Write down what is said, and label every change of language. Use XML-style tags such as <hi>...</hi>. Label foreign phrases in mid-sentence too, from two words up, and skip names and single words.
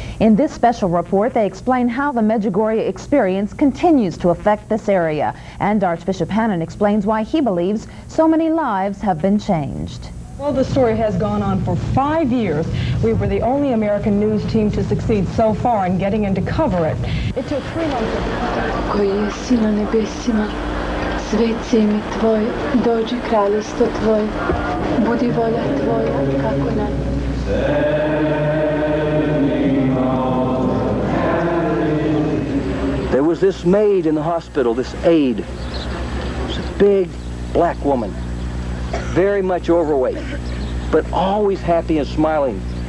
<en>In this special report, they explain how the Medjugorje experience continues to affect this area. And Archbishop HANNAN explains why he believes so many lives have been changed. Well, the story has gone on for 5 years. We were the only American news team to succeed so far in getting in to cover it. It took 3 months.</en> <hr>Koji si na nebesima, svet se ime Tvoje, dođi kraljestvo Tvoje, budi volja Tvoja, kako na</hr> <en>There was this maid in the hospital, this aide. She was a big black woman, very much overweight, but always happy and smiling.</en>